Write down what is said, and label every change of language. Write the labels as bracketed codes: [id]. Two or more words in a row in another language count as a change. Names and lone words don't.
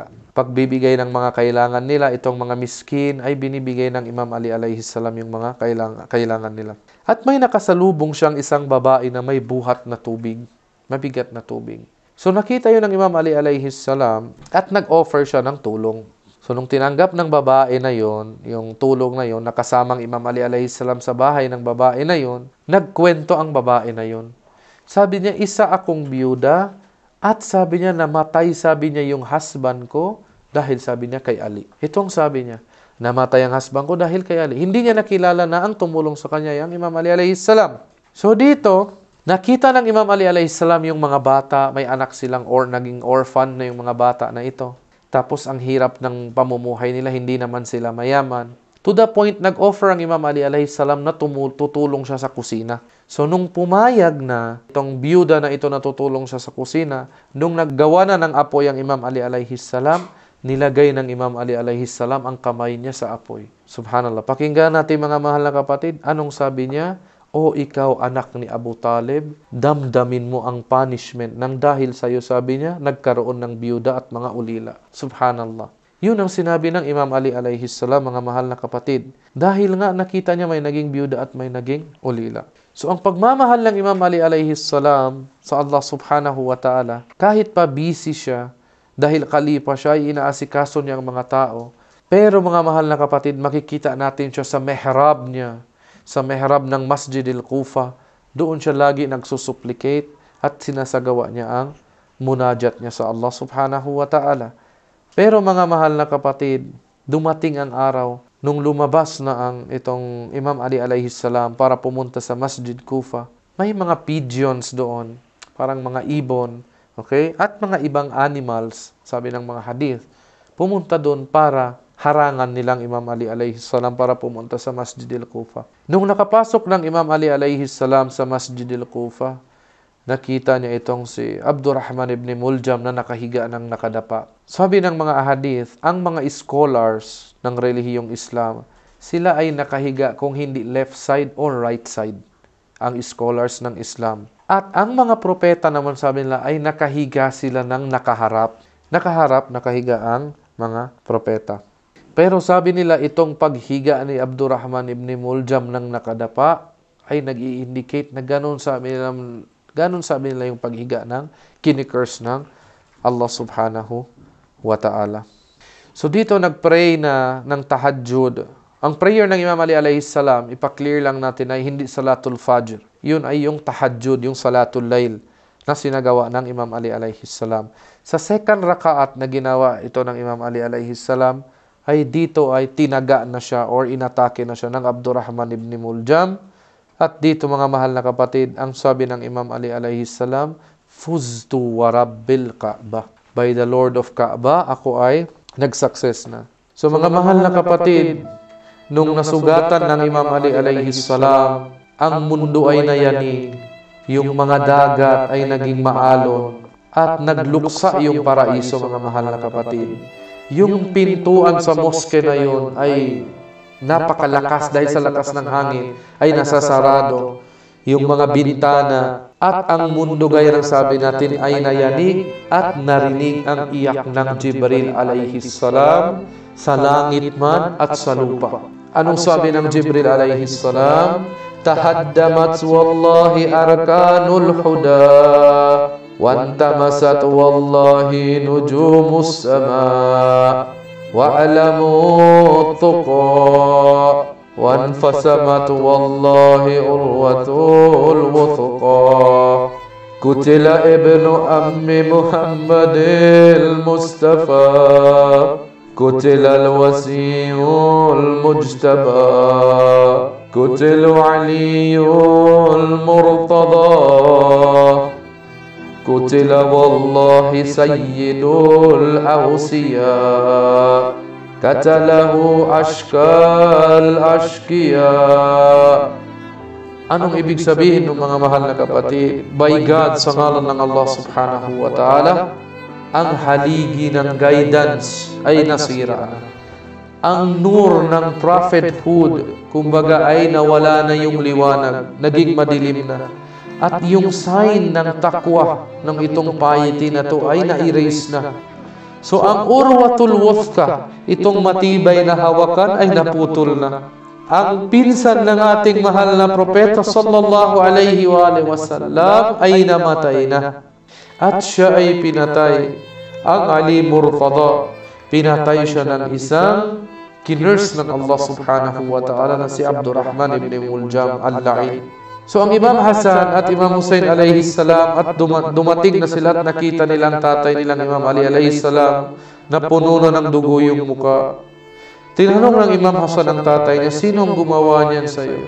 [tl] Pagbibigay ng mga kailangan nila, itong mga miskin ay binibigay ng Imam Ali [ar] عليه السلام [tl] yung mga kailangan nila. At may nakasalubong siyang isang babae na may buhat na tubig, mabigat na tubig. So nakita yun ng Imam Ali [ar] عليه السلام [tl] at nag-offer siya ng tulong. So nung tinanggap ng babae na yon, yung tulong na yon, nakasamang Imam Ali [ar] عليه السلام [tl] sa bahay ng babae na yon, nagkwento ang babae na yon. Sabi niya, isa akong biyuda at sabi niya, namatay sabi niya yung husband ko dahil sabi niya kay Ali. Itong sabi niya, namatay ang husband ko dahil kay Ali. Hindi niya nakilala na ang tumulong sa kanya yung Imam Ali [ar] عليه السلام. [tl] So dito, nakita ng Imam Ali [ar] عليه السلام [tl] yung mga bata, may anak silang or naging orphan na yung mga bata na ito. Tapos ang hirap ng pamumuhay nila, hindi naman sila mayaman. [en] To the point, [tl] nag-offer ang Imam Ali [ar] عليه السلام [tl] na tutulong siya sa kusina. So nung pumayag na itong biyuda na ito na tutulong siya sa kusina, nung naggawa na ng apoy ang Imam Ali [ar] عليه السلام, [tl] nilagay ng Imam Ali [ar] عليه السلام [tl] ang kamay niya sa apoy. Subhanallah. Pakinggan natin mga mahal na kapatid, anong sabi niya? O ikaw anak ni Abu Talib, damdamin mo ang punishment nang dahil sa iyo, sabi niya, nagkaroon ng biyuda at mga ulila. Subhanallah. Yun ang sinabi ng Imam Ali [ar] عليه السلام, [tl] mga mahal na kapatid. Dahil nga nakita niya may naging biyuda at may naging ulila. So ang pagmamahal ng Imam Ali [ar] عليه السلام [tl] sa Allah [ar] سبحانه وتعالى, [tl] kahit pa busy siya, dahil kalipa siya, inaasikaso niya ang mga tao. Pero mga mahal na kapatid, makikita natin siya sa mihrab niya, sa mihrab ng Masjidil Kufa. Doon siya lagi nagsusupplicate at sinasagawa niya ang munajat niya sa Allah [ar] سبحانه وتعالى. [tl] Pero mga mahal na kapatid, dumating ang araw nung lumabas na ang itong Imam Ali [ar] عليه السلام [tl] para pumunta sa Masjid Kufa. May mga pigeons doon, parang mga ibon, okay? At mga ibang animals, sabi ng mga hadith, pumunta doon para harangan nilang Imam Ali [ar] عليه السلام [tl] para pumunta sa Masjidil Kufa. Nung nakapasok ng Imam Ali [ar] عليه السلام [tl] sa Masjidil Kufa, nakita niya itong si Abdurrahman ibn Muljam na nakahiga ng nakadapa. Sabi ng mga ahadith, ang mga scholars ng relihiyong Islam, sila ay nakahiga kung hindi [en] left side or right side, [tl] ang scholars ng Islam. At ang mga propeta naman, sabi nila, ay nakahiga sila ng nakaharap. Nakahiga ang mga propeta. Pero sabi nila, itong paghiga ni Abdurrahman ibn Muljam ng nakadapa ay nag-i-indicate na ganun, sabi nila, Ganon sabi nila yung paghiga ng kinikurse ng Allah [ar] سبحانه وتعالى. [tl] So dito nagpray na ng tahajjud. Ang prayer ng Imam Ali [ar] عليه السلام, [tl] ipaklear lang natin ay hindi [ar] صلاة الفجر. [tl] Yun ay yung tahajjud, yung [ar] صلاة الليل [tl] na sinagawa ng Imam Ali [ar] عليه السلام. [tl] Sa second rakaat na ginawa ito ng Imam Ali [ar] عليه السلام, [tl] ay dito ay tinaga na siya or inatake na siya ng Abdurrahman ibn Muljam. At dito mga mahal na kapatid, ang sabi ng Imam Ali [ar] عليه السلام, فزت ورب الكعبة. [en] By the Lord of Ka'bah, [tl] ako ay nag-success na. So mga mahal na kapatid, nung nasugatan ng Imam Ali [ar] عليه السلام, [tl] ang mundo ay nayanig, yung mga dagat ay naging maalon, at nagluksa yung paraiso, mga mahal na kapatid. Yung pintuan sa moske na yun ay napakalakas dahil sa lakas ng hangin, ay nasasarado. Yung mga bintana at ang mundo gaya ng sabi natin ay nayanig at narinig ang iyak ng Jibril [ar] عليه السلام [tl] sa langit man at sa lupa. Anong sabi ng Jibril [ar] عليه السلام تهدمت والله أركان الهدى وانطمست والله نجوم السماء وأعلام التقى وانفسمت والله عروة الوثقى قتل ابن أم محمد المصطفى قتل الوسيع المجتبى قتل علي المرتضى قتل والله سيد الأوصياء قتله أشقى الأشقياء. [tl] Anong ibig sabihin ng mga mahal na kapatid? [en] By God, [tl] sa ngalan ng Allah [ar] سبحانه وتعالى, [tl] ang haligi ng guidance ay nasira na. Ang nur ng prophethood, kumbaga ay nawala na yung liwanag, naging madilim na. At yung sign ng takwa ng itong piety na to ay na-erase na. So ang [ar] العروة الوثقى, [tl] itong matibay na hawakan ay naputol na. Ang pinsan ng ating mahal na propeta [ar] صلى الله عليه وسلم [tl] ay namatay na. At siya ay pinatay. Ang Ali Murtada, pinatay siya ng isang kinurse ng Allah [ar] سبحانه وتعالى [tl] na si Abdurrahman ibn Muljam al-La'in. So ang Imam Hasan at Imam Hussein [ar] عليه السلام [tl] at dumating na sila at nakita nilang tatay nilang Imam Ali [ar] عليه السلام [tl] na puno na ng dugo yung muka. Tinanong ng Imam Hasan ang tatay niya, sinong gumawa niyan sa iyo?